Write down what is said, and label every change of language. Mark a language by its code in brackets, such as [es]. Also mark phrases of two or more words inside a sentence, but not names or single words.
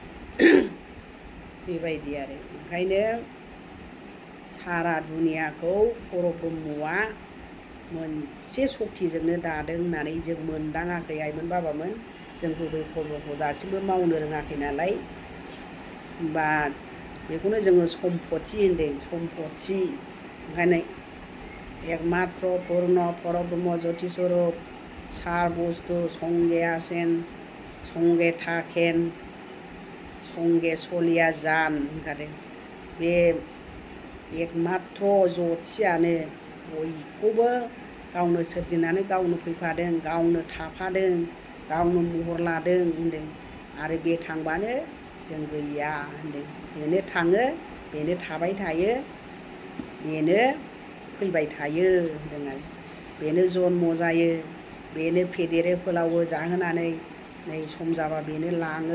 [brx] बेबायदि आरो ओंखायनो सारा दुनियाखौ परब्रह्मआ मोनसे सक्तिजोंनो दादों होननानै जों मोनदाङाखै आइमोन बाबामोन जों गुबै कर्मखौ दासिमबो मावनो रोङाखै नालाय होमबा बेखौनो जोङो सम्पति होनदों सम्पति ओंखायनो एकमात्र पुर्ण परब्रह्म ज्योति स्वरूप सार बुस्थु [bn] সঙ্গে আছেন সঙ্গে থাকেন সঙ্গে চলিয়া যান [brx] होनखादों बे एकमात्र ज्योतियानो बयखौबो गावनो सोरजिनानै गावनो फैफादों गावनो थाफादों गावनो महर लादों होनदों आरो बे थांबानो जों गैया होनदों बेनो थाङो बेनो थाबाय थायो बेनो फैबाय थायो होनदों आरो बेनो जन्म जायो बेनो फेदेरो फोलावो जाहोनानै नै सम जाबा बेनो लाङो